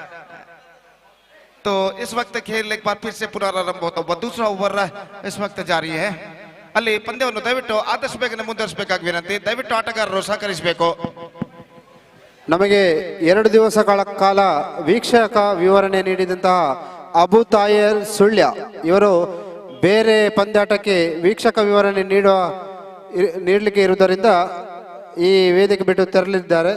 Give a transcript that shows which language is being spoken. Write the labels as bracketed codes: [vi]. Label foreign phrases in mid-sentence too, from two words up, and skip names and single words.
[hi] तो इस वक्त खेल एक बार फिर से पुनरारंभ होता हुआ दूसरा ओवर इस वक्त जारी है. [kn] ಅಲ್ಲಿ ಪಂದ್ಯವನ್ನು ದಯವಿಟ್ಟು ಆದಷ್ಟು ಬೇಗನೆ ಮುಂದುವರಿಸಬೇಕಾಗಿ ವಿನಂತಿ. ದಯವಿಟ್ಟು ಆಟಗಾರರು ಸಹಕರಿಸಬೇಕು. ನಮಗೆ 2 ದಿವಸಗಳ ಕಾಲ ವೀಕ್ಷಕ ವಿವರಣೆ ನೀಡಿದಂತಹ ಅಬು ತಾಯರ್ ಸುಳ್ಯ ಇವರು ಬೇರೆ ಪಂದ್ಯಾಟಕ್ಕೆ ವೀಕ್ಷಕ ವಿವರಣೆ ನೀಡಲಿಕ್ಕೆ ಇರುವುದರಿಂದ ಈ ವೇದಿಕೆ ಬಿಟ್ಟು ತೆರಳಿದ್ದಾರೆ.